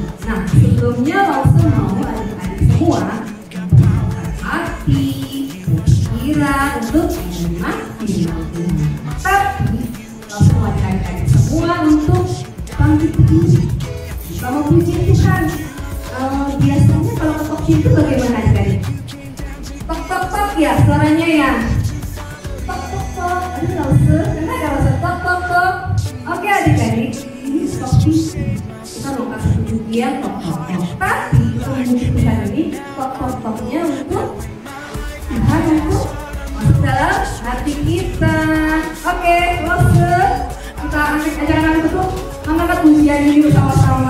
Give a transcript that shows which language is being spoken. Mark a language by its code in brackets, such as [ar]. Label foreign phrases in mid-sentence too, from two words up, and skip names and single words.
[id] Nah, sebelumnya Lause mau adik-adik semua hati, pikiran untuk menerima firman Tuhan. Tapi langsung adik-adik semua untuk bangkit berdiri. Kalau puji Tuhan, biasanya kalau ketok pintu bagaimana adik-adik? Tok tok tok ya suaranya ya. Tok tok tok. Aduh Lause, kena gak Lause? Tok tok tok. Oke adik-adik, ini ketok pintu. Kita mau kasih pujian tok tok tok. Tapi puji Tuhan ini tok tok toknya untuk Tuhan untuk masuk dalam hati kita. Oke, Lause, kita ajak anak-anak itu angkat pujian ini bersama-sama.